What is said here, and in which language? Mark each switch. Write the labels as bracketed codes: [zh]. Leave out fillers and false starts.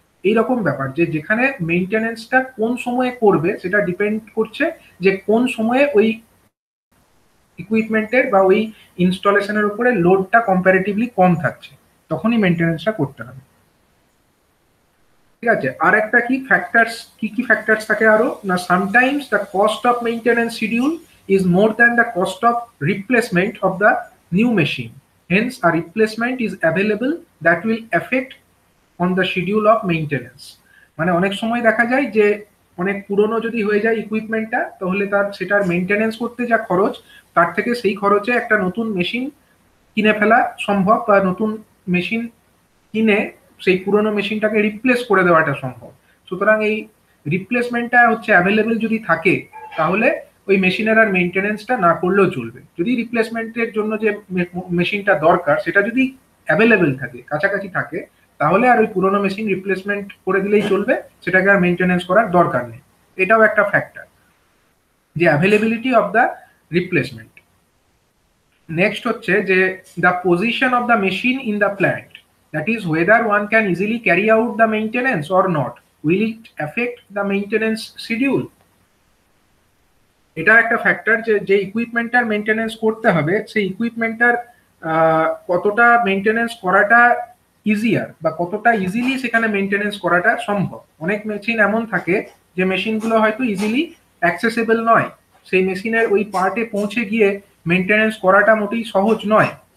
[bn] এইরকম ব্যাপার যে যেখানে মেনটেনেন্সটা কোন সময়ে করবে সেটা ডিপেন্ড করছে যে কোন সময়ে ওই ইকুইপমেন্টের বা ওই ইনস্টলেশনের উপরে লোডটা কম্পারেটিভলি কম থাকছে, তখনই মেনটেনেন্সটা করতে হবে। ঠিক আছে, আর একটা কি ফ্যাক্টরস থাকে আরো না, [en] Sometimes the cost of maintenance schedule is more than the cost of replacement of the new machine. Hence, a replacement is available that will affect on the schedule of maintenance. [bn] মানে অনেক সময় দেখা যায় যে অনেক পুরনো যদি হয়ে যায় ইকুইপমেন্টটা, তাহলে সেটার মেইনটেনেন্স করতে যা খরচ তার থেকে সেই খরচে একটা নতুন মেশিন কিনে ফেলা সম্ভব, বা নতুন মেশিন কিনে সেই পুরনো মেশিনটাকে রিপ্লেস করে দেওয়াটা সম্ভব। সুতরাং এই রিপ্লেসমেন্টটা হচ্ছে অ্যাভেলেবেল যদি থাকে, তাহলে ওই মেশিনের আর মেইনটেনেন্সটা না করলেও চলবে। যদি রিপ্লেসমেন্টের জন্য যে মেশিনটা দরকার সেটা যদি অ্যাভেলেবেল থাকে, কাছাকাছি থাকে, তাহলে আর ওই পুরনো মেশিন রিপ্লেসমেন্ট করে দিলেই চলবে, সেটাকে আর মেইনটেনেন্স করার দরকার নেই। এটাও একটা ফ্যাক্টর, যে [en] Availability of the replacement. Next [bn] হচ্ছে যে [en] The position of the machine in the plant, that is whether one can easily carry out the maintenance or not, will it affect the maintenance schedule. [bn] এটা একটা factor যে ইকুইপমেন্টটার maintenance করতে হবে সেই ইকুইপমেন্টটার কতটা maintenance করাটা ইজিয়ার বা কতটা ইজিলি সেখানে মেইনটেনেন্স করাটা সম্ভব। অনেক মেশিন এমন থাকে যে মেশিনগুলো হয়তো ইজিলি অ্যাক্সেসেবল নয়, সেই মেশিনের ওই পার্টে পৌঁছে গিয়ে মেইনটেনেন্স করাটা মোটেই সহজ নয়।